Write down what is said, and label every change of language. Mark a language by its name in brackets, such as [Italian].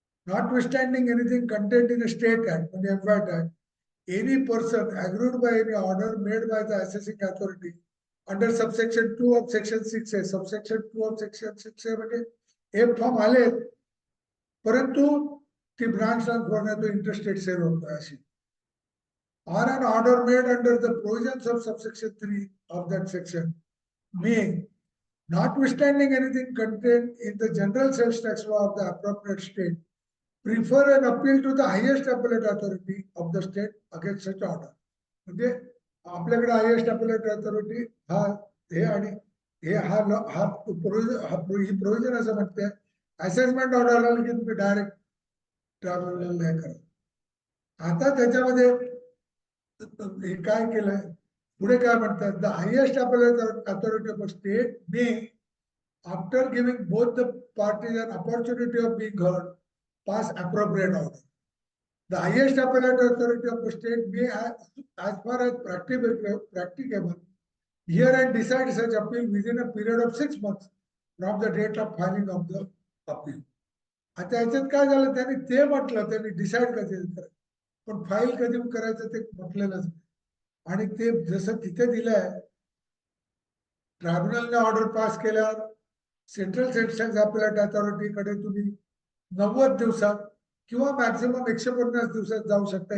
[English] Notwithstanding anything contained in a state act, [Marathi] म्हणजे MVAT act, [English] any person aggrieved by any order made by the assessing authority under subsection 2 of section 6 आहे. [Marathi] subsection 2 of section 6 आहे म्हणजे हे form आले, परंतु ती branch transfer तो interstate sale होतो अशी. [English] or an order made under the provisions of subsection 3 of that section may, notwithstanding anything contained in the general sales tax law of the appropriate state, prefer an appeal to the highest appellate authority of the state against such order. [Marathi] म्हणजे आपल्याकडे highest appellate authority हा हे आणि हे हा provision असं म्हणते assessment order आलं की तुम्ही डायरेक्ट ट्रायब्युनलला हे करा. आता त्याच्यामध्ये हे काय केलंय, पुढे काय म्हणतात, [English] The highest appellate authority of a state may, after giving both the parties an opportunity of being heard, pass appropriate order. The highest appellate authority of the state may, as far as practicable, hear and decide such appeal within a period of 6 months from the date of filing of the appeal. [Marathi] आता याच्यात काय झालं, त्यांनी ते म्हटलं, त्यांनी decide कधी करायचं, पण फाईल कधी करायचं ते म्हटलेलंच नाही. आणि ते जसं तिथे दिलंय, ट्रायब्युनलने ऑर्डर पास केल्यावर सेंट्रल सेल्स टॅक्स अपीलेट अथॉरिटीकडे तुम्ही 90 दिवसात किंवा मॅक्झिमम 150 दिवसात जाऊ शकता.